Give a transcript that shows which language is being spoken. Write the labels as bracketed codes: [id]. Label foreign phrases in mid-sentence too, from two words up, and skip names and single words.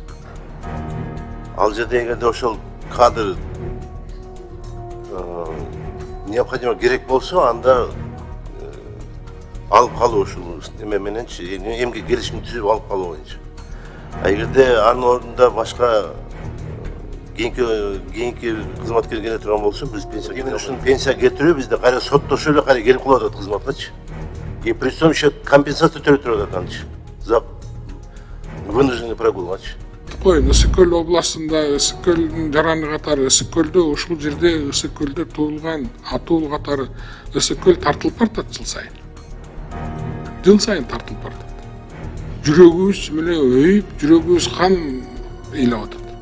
[ky] Ал жерде эгерде ошол кадр необходимо керек болсо, анда алып калуу ушул эме мененчи, эмгек келишим түзүп алып калуу боюнча. Эгерде анын ордунда башка кийинки кызматкер келе турган болсо, биз пенсия кетирүү бизде кайра соттошуп эле кайра келип калып атат кызматкачы. [ru] И при том еще компенсация [ky] төлөтүп атат анчы. [ru] За вынужденный прогулгачы. [ky] Кой, Ысык-Көл областында Ысык-Көлдүн жараны катары Ысык-Көлдө, ушул жерде Ысык-Көлдө туулган атуу катары Ысык-Көл тартылып баратат жыл сайын. Жыл сайын тартылып баратат. Жүрөгүбүз менен өйүп, жүрөгүбүз кан ыйлап атат.